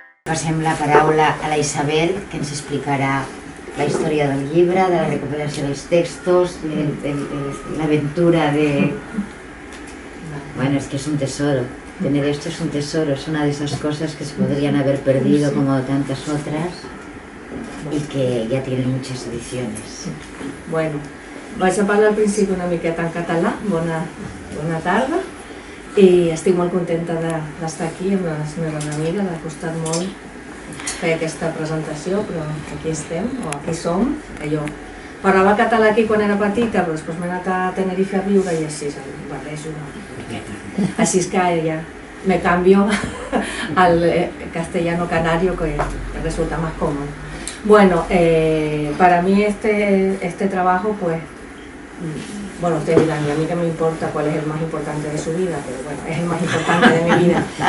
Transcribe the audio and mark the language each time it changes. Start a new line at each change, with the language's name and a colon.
Catalan: Passem la paraula a la Isabel, que ens explicarà la història del llibre, de la recuperació dels textos, l'aventura de...
Spanish: Bueno, es que es un tesoro. Tener esto es un tesoro, es una de esas cosas que se podrían haber perdido como tantas otras y que ya tienen muchas ediciones.
Catalan: Bueno, vaig a parlar al principi una miqueta en català. Bona tarda. I estic molt contenta d'estar aquí amb les meves amigues, m'ha costat molt fer aquesta presentació, però aquí estem, o aquí som. Jo parlava català aquí quan era petita, però després m'he anat a Tenerife a viure i així em barrejo una miqueta. Així que ja
Spanish: me cambio al castellano canario, que resulta más cómodo. Bueno, para mí este trabajo, pues, bueno, ustedes dirán, y a mí que me importa cuál es el más importante de su vida, pero bueno, es el más importante de mi vida.